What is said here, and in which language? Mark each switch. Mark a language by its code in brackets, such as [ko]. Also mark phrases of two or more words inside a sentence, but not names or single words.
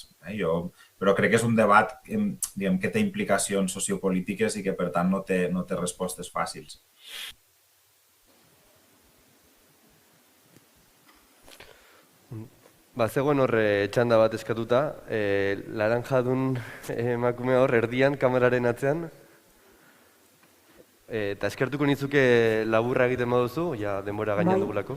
[ca] Però crec que és un debat que té implicacions sociopolítiques i que, per tant, no té respostes fàcils. [eu] Zegoen horre txanda bat eskatuta, laranjadun emakume hor erdian, kameraren atzean. Eta eskertuko nitzuke laburra egiten baduzu, ja denbora gainean dugulako.